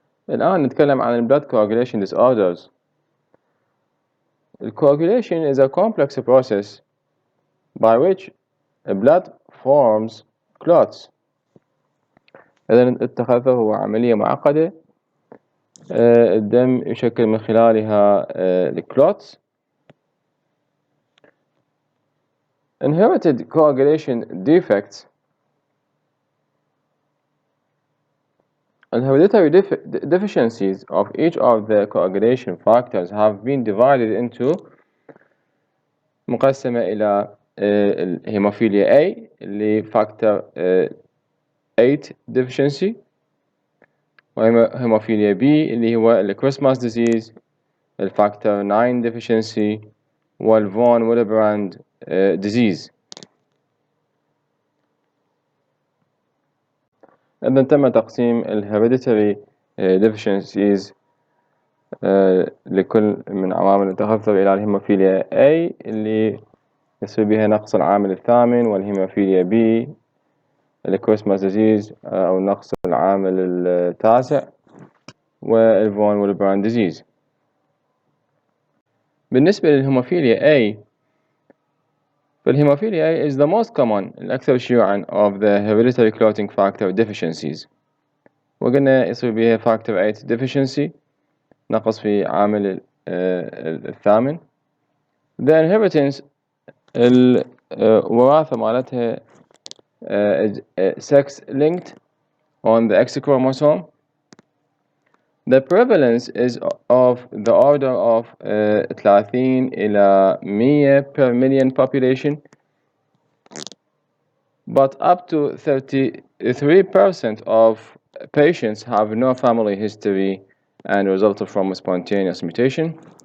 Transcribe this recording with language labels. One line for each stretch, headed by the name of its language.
Arabic: الآن نتكلم عن
English: blood coagulation disorders. Coagulation is a complex process by which blood forms clots.
Arabic: إذن التخثر هو عملية معقدة. الدم يشكل من خلالها الكلوتس.
English: Inherited coagulation defects. And hereditary deficiencies of each of the coagulation factors have been divided into
Arabic: مقسمة إلى
English: Hemophilia A اللي factor 8 deficiency، Hemophilia B
Arabic: اللي هو
English: Christmas disease factor 9 deficiency، والفون Willebrand disease.
Arabic: إذن تم تقسيم
English: hereditary deficiencies
Arabic: لكل من عوامل التخثر إلى الهيموفيليا A اللي يصير بها نقص العامل الثامن، والهيموفيليا B الكريسماس ديزيز أو نقص العامل التاسع، والفون ويلبراند ديزيز. بالنسبة للهيموفيليا A، فالهيموفيليا A
English: is the most common
Arabic: الأكثر شيوعا
English: of the hereditary clotting factor deficiencies.
Arabic: وقلنا يصير بها
English: factor 8 deficiency
Arabic: نقص في عامل الثامن.
English: The inheritance
Arabic: الوراثة مالتها
English: sex linked on the X chromosome. The prevalence is of the order of 30 إلى 100 per million population, but up to 33% of patients have no family history and resulted from a spontaneous mutation.